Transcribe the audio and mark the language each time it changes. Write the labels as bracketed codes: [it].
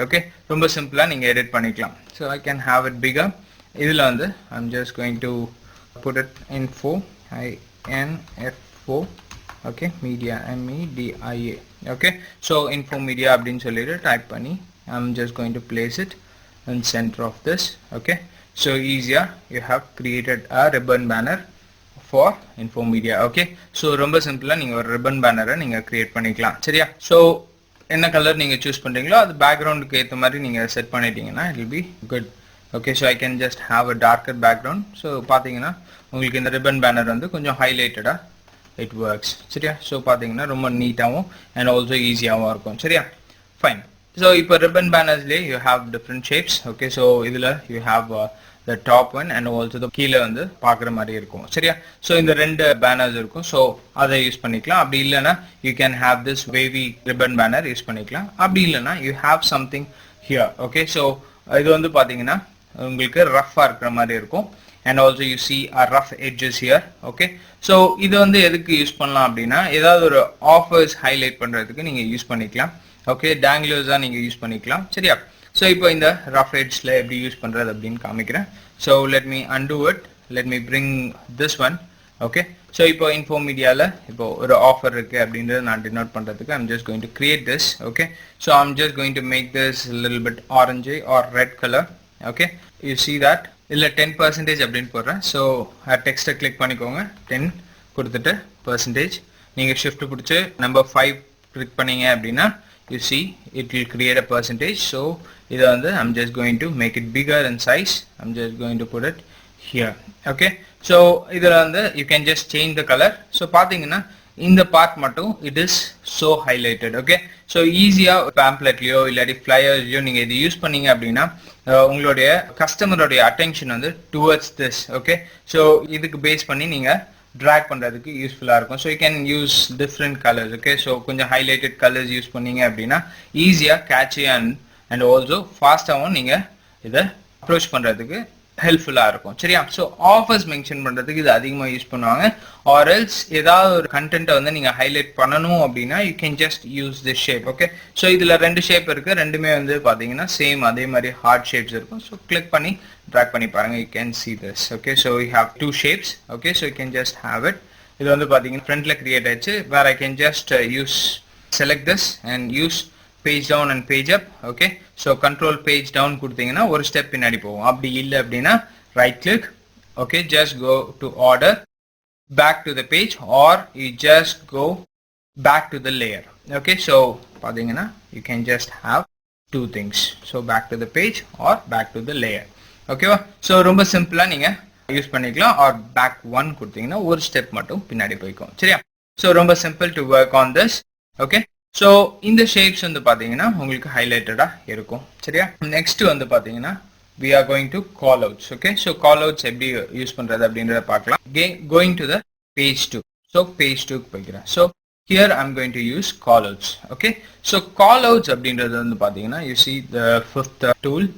[en] Okay, [ta] ரொம்ப சிம்பிளாக நீங்கள் எடிட் பண்ணிக்கலாம். [en] So I can have it bigger. இதில் வந்து I'm just going to put it info info. Okay, media MEDIA. Okay, so info media அப்படின்னு சொல்லிட்டு type பண்ணி I'm just going to place it in center of this. Okay, so easier you have created a ribbon banner for info media. [ta] Okay, so ரொம்ப சிம்பிளாக நீங்கள் ஒரு ribbon banner-ஐ நீங்கள் create பண்ணிக்கலாம். சரியா? ஸோ என்ன கலர் நீங்கள் சூஸ் பண்ணுறீங்களோ அது பேக்ரவுண்டுக்கு ஏற்ற மாதிரி நீங்கள் செட் பண்ணிட்டீங்கன்னா [en] It will be good. [ta] Okay, so I can just have a darker background. So பார்த்தீங்கன்னா உங்களுக்கு இந்த ரிப்பன் பேனர் வந்து கொஞ்சம் ஹைலைட்டடாக இட் ஒர்க்ஸ். சரியா? ஸோ பார்த்தீங்கன்னா ரொம்ப நீட்டாகவும் அண்ட் ஆல்சோ ஈஸியாகவும் இருக்கும். சரியா? ஃபைன். [en] So இப்போ ribbon banners you have different shapes. Okay, so இதுல you have the top one and also the [ta] கீழே வந்து பார்க்குற மாதிரி இருக்கும் சரியா. ஸோ இந்த ரெண்டு பேனர்ஸ் இருக்கும். ஸோ அதை யூஸ் பண்ணிக்கலாம். அப்படி இல்லைன்னா [en] you can have this wavy ribbon banner [ta] use பண்ணிக்கலாம். [en] அப்படி இல்லைன்னா you have something here. [ta] Okay, so இது வந்து பார்த்தீங்கன்னா உங்களுக்கு ரஃப்பாக இருக்கிற மாதிரி இருக்கும். [en] And also you see a rough edges here. [ta] Okay, so இது வந்து எதுக்கு யூஸ் பண்ணலாம் அப்படின்னா ஏதாவது ஒரு ஆஃபர்ஸ் ஹைலைட் பண்ணுறதுக்கு நீங்கள் யூஸ் பண்ணிக்கலாம். ஓகே, டேங்க்லர்ஸாக நீங்கள் யூஸ் பண்ணிக்கலாம் சரியா. ஸோ இப்போ இந்த ரஃப் எட்ஜில் எப்படி யூஸ் பண்ணுறது அப்படின்னு காமிக்கிறேன். [en] So let me undo it, let me bring this one. [ta] Okay, so இப்போ இன்ஃபோ மீடியாவில் இப்போ ஒரு ஆஃபர் இருக்குது அப்படின்றத நான் டினோட் பண்ணுறதுக்கு [en] I'm just going to create this. Okay, so I'm just going to make this a little bit orangey or red color. Okay, you see that இல்லை 10% அப்படின்னு போடுறேன். [ta] ஸோ டெக்ஸ்ட்டை கிளிக் பண்ணிக்கோங்க. 10 கொடுத்துட்டு percentage நீங்கள் ஷிஃப்ட் பிடிச்சி நம்பர் 5 கிளிக் பண்ணீங்க அப்படின்னா [en] you see it will create a percentage. So இது வந்து I'm just going to make it bigger in size. I'm just going to put it here. Okay, so இதில் வந்து you can just change the color. So பார்த்தீங்கன்னா இந்த part மட்டும் it is so highlighted. [ta] Okay, so ஈஸியாக பேம்ப்ளெட்லையோ இல்லாட்டி ஃப்ளையர்ஸ்லையோ நீங்கள் இது use பண்ணீங்க அப்படின்னா உங்களுடைய கஸ்டமருடைய அட்டென்ஷன் வந்து டுவர்ட்ஸ் திஸ். ஓகே, ஸோ இதுக்கு பேஸ் பண்ணி நீங்கள் ட்ராக் பண்ணுறதுக்கு யூஸ்ஃபுல்லாக இருக்கும். [en] So you can use different colours. [ta] Okay, so கொஞ்சம் ஹைலைட்டட் கலர்ஸ் யூஸ் பண்ணீங்க அப்படின்னா ஈஸியாக கேட்சி அண்ட் ஆல்சோ ஃபாஸ்ட்டாகவும் நீங்கள் இதை அப்ரோச் பண்ணுறதுக்கு ஹெல்ப்ஃபுல்லாக இருக்கும் சரியா. ஸோ ஆஃபர்ஸ் மென்ஷன் பண்ணுறதுக்கு இது அதிகமாக யூஸ் பண்ணுவாங்க. ஆர் எல்ஸ் ஏதாவது ஒரு கண்டென்ட்டை வந்து நீங்கள் ஹைலைட் பண்ணணும் அப்படின்னா [en] You can just use this shape. [ta] Okay, so இதில் ரெண்டு ஷேப் இருக்குது. ரெண்டுமே வந்து பார்த்தீங்கன்னா சேம் அதே மாதிரி ஹார்ட் ஷேப்ஸ் இருக்கும். ஸோ கிளிக் பண்ணி ட்ராக் பண்ணி பாருங்கள். [en] You can see this. Okay, so we have two shapes. Okay, so you can just have it. [ta] இது வந்து பார்த்தீங்கன்னா ஃப்ரண்ட்டில் கிரியேட் ஆயிடுச்சு. [en] where I can just select this and use page down and page up. [ta] Okay, so control page down கொடுத்தீங்கன்னா ஒரு step பின்னாடி போகும். அப்படி இல்லை அப்படின்னா right click. [en] Okay, just go to order, back to the page, or you just go back to the layer. Okay, so பார்த்தீங்கன்னா you can just have two things. So back to the page or back to the layer. [ta] ஓகேவா, so ரொம்ப சிம்பிளாக நீங்கள் use பண்ணிக்கலாம். Are back 1 கொடுத்தீங்கன்னா ஒரு step மட்டும் பின்னாடி போய்க்கும் சரியா. ஸோ ரொம்ப simple [en] To work on this. [ta] Okay, so இந்த ஷேப்ஸ் வந்து பார்த்தீங்கன்னா உங்களுக்கு ஹைலைட்டடாக இருக்கும் சரியா. [en] Next வந்து பார்த்தீங்கன்னா we are going to call outs. [ta] Okay, so call outs எப்படி யூஸ் பண்ணுறது அப்படின்றத பார்க்கலாம். [en] Going to the page 2. So page 2 போய்க்கிறேன். So here I'm going to use call outs. Okay, so call outs அப்படின்றது வந்து பார்த்தீங்கன்னா you see the fifth tool.